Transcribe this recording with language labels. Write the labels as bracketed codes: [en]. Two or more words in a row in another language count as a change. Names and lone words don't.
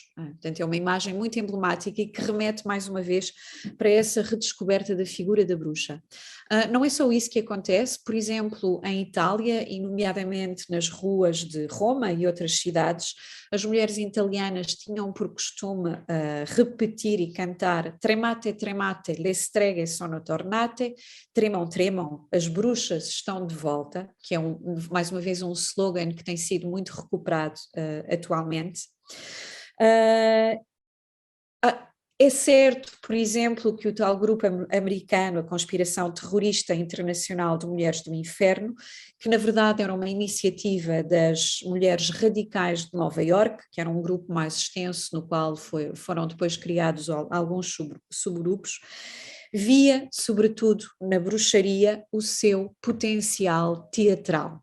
[pt] Portanto, é uma imagem muito emblemática e que remete, mais uma vez, para essa redescoberta da figura da bruxa. Não é só isso que acontece, por exemplo, em Itália, e nomeadamente nas ruas de Roma e outras cidades, as mulheres italianas tinham por costume repetir e cantar [it] "Tremate, tremate, le streghe sono tornate", [pt] tremam, tremam, as bruxas estão de volta, que é mais uma vez um slogan que tem sido muito recuperado atualmente. É certo, por exemplo, que o tal grupo americano, a Conspiração Terrorista Internacional de Mulheres do Inferno, que na verdade era uma iniciativa das mulheres radicais de Nova Iorque, que era um grupo mais extenso no qual foram depois criados alguns subgrupos, via, sobretudo na bruxaria, o seu potencial teatral.